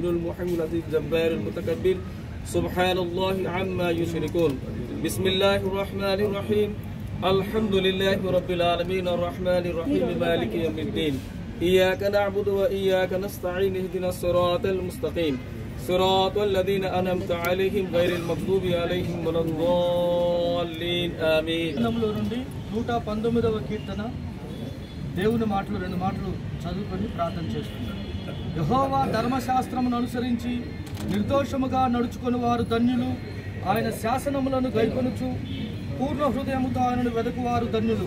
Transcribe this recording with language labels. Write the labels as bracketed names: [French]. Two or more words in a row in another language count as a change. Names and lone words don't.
[Arabic] المحمد الجبار المتكبر سبحان الله عما يشركون بسم الله الرحمن الرحيم الحمد لله رب العالمين الرحمن الرحيم مالك يوم الدين إياك نعبد وإياك نستعين اهدنا الصراط المستقيم صراط الذين أنعمت عليهم غير المغضوب عليهم ولا الضالين آمين. [Telugu] 119వ కీర్తన దేవుని మాటలు 2 మాటలు చదువుకొని ప్రార్థన చేస్తున్నాం. యెహోవా ధర్మశాస్త్రమును అనుసరించి నిర్దోషముగా నడుచుకుని వారు ధన్యులు. ఆయన శాసనములను గైకొనుచు పూర్ణ హృదయముతో ఆయనను వెదకువారు ధన్యులు.